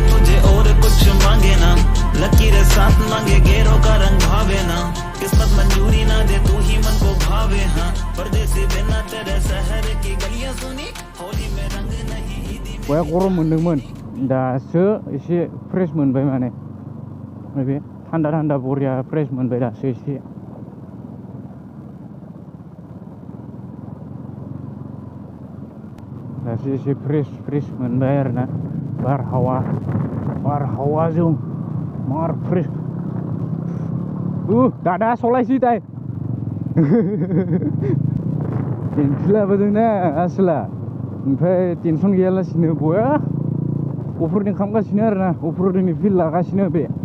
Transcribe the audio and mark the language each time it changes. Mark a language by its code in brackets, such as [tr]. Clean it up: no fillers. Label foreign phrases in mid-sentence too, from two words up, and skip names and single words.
[hi] तुझे और कुछ मांगे ना लकीरें साथ मांगे गेरों का रंग भावे ना किस्मत मंजूरी ना दे तू ही मन को भावे हाँ परदेसी बिना तेरे शहर की गलियां सुनी होली में रंग नहीं ईदी [brx] बया गरम मोनदोंमोन दासो एसे फ्रेश मोनबाय माने बे थान्दा बरिया फ्रेश मोनबाय दासो एसे दासो एसे फ्रेश मोनबाय आरोना बारहावाजों मार फ्रेश दादा सलायसै दाय टेनसन लाबोदोंना आसोला ओमफ्राय टेनसन गैयालासिनो बया अफरदिं खालामगासिनो आरोना अफरदिंनि फिल लागासिनो बे